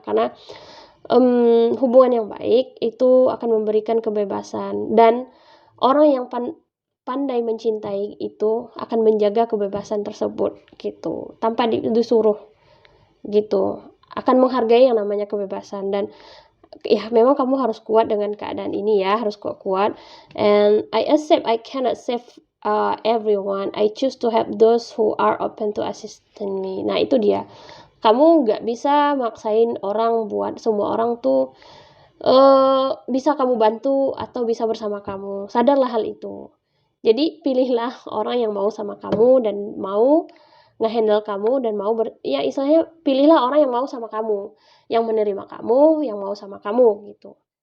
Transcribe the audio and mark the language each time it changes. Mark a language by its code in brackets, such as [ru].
[id] Karena hubungan yang baik itu akan memberikan kebebasan, dan orang yang pandai mencintai itu akan menjaga kebebasan tersebut gitu, tanpa disuruh gitu, akan menghargai yang namanya kebebasan. Dan ya memang kamu harus kuat dengan keadaan ini ya, harus kuat. [en] And I accept I cannot save everyone. I choose to help those who are open to assisting me. [id] Nah, itu dia. Kamu nggak bisa maksain orang buat semua orang tuh bisa kamu bantu atau bisa bersama kamu. Sadarlah hal itu. Jadi pilihlah orang yang mau sama kamu dan mau ngehandle kamu dan mau ya istilahnya pilihlah orang yang mau sama kamu, yang menerima kamu, yang mau sama kamu gitu.